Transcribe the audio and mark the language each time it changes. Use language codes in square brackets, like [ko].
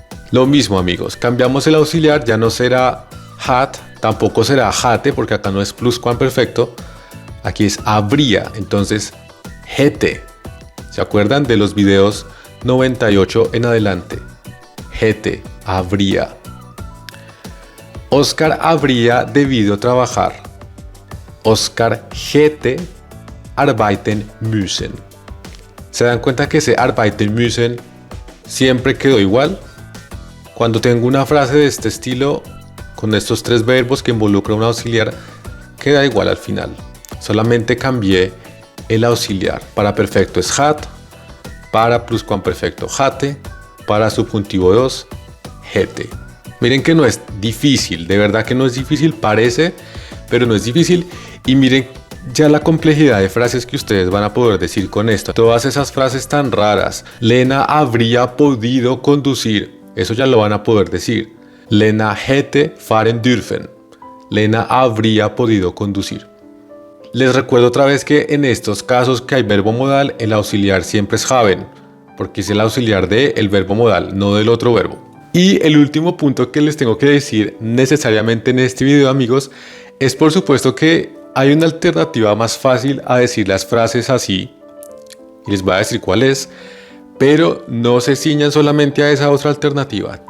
[es] Lo mismo, amigos, cambiamos el auxiliar, ya no será hat, tampoco será hatte, porque acá no es pluscuamperfecto, aquí es habría, entonces hätte. ¿Se acuerdan de los videos 98 en adelante? Hätte, habría. Oscar habría debido trabajar. [de] Oscar hätte arbeiten müssen. [es] ¿Se dan cuenta que ese arbeiten müssen siempre quedó igual? Cuando tengo una frase de este estilo, con estos tres verbos que involucran un auxiliar, queda igual al final. Solamente cambié el auxiliar. Para perfecto es hat, para pluscuamperfecto hatte, para subjuntivo 2, hätte. Miren que no es difícil, de verdad que no es difícil, parece, pero no es difícil. Y miren ya la complejidad de frases que ustedes van a poder decir con esto. Todas esas frases tan raras. Lena habría podido conducir. Eso ya lo van a poder decir. [de] Lena hätte fahren dürfen. [es] Lena habría podido conducir. Les recuerdo otra vez que en estos casos que hay verbo modal, el auxiliar siempre es haben, porque es el auxiliar del verbo modal, no del otro verbo. Y el último punto que les tengo que decir necesariamente en este video, amigos, es por supuesto que hay una alternativa más fácil a decir las frases así, y les voy a decir cuál es, pero no se ciñan solamente a esa otra alternativa.